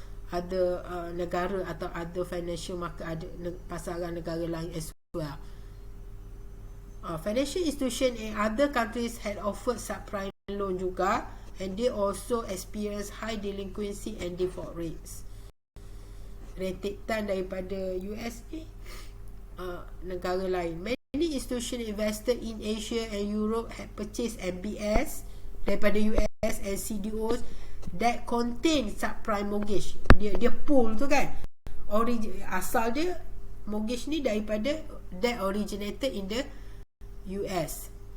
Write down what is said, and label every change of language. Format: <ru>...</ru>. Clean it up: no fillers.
<ms>other negara atau other financial market, ada pasaran negara lain as well.</ms> <en>Financial institution in other countries had offered subprime loan juga, and they also experience high delinquency and default rates.</en> <ms>Rentetan daripada US ni, negara lain.</ms> <en>Many institutions invested in Asia and Europe had purchased MBS daripada US and CDOs that contain subprime mortgage.</en> <ms>Dia pool tu kan, asal dia mortgage ni daripada that originated in the US.</ms>